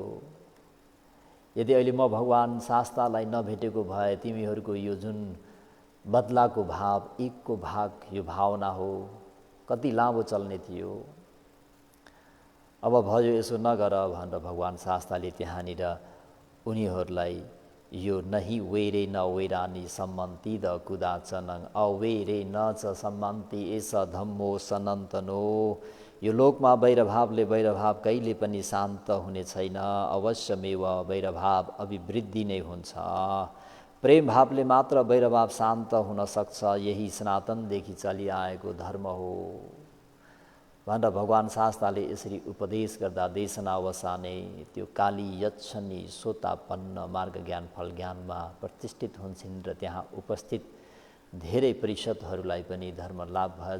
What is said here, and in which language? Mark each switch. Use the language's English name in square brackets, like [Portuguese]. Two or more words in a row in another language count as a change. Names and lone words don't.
[Nepali] यदि अहिले म भगवान् शास्तालाई नभेटेको भए तिमीहरूको यो जुन बदलाको भाव, एकको भाग, यो भावना हो, कति लामो चल्ने थियो। अब भयो, यसो नगर भनेर भगवान् शास्ताले त्यहाँनिर उनीहरूलाई यो [Pali] नहि वेरे न वेरानी सम्मन्ति द कुदाचनङ अवेरे न च सम्मन्ति एस धम्मो सनातनो। [Nepali] यो लोकमा वैरभावले वैरभाव कहिले पनि शान्त हुने छैन, अवश्यमेव वैरभाव अभिवृद्धि नै हुन्छ। प्रेम भावले मात्र वैरभाव शान्त हुन सक्छ, यही सनातनदेखि चलिआएको धर्म हो भनेर भगवान् शास्ताले यसरी उपदेश गर्दा देशनावसानै त्यो काली यक्षनी सोतापन्न मार्ग ज्ञान फल ज्ञानमा प्रतिष्ठित हुन्छन् र त्यहाँ उपस्थित धेरै परिषदहरूलाई पनि धर्म लाभ भयो।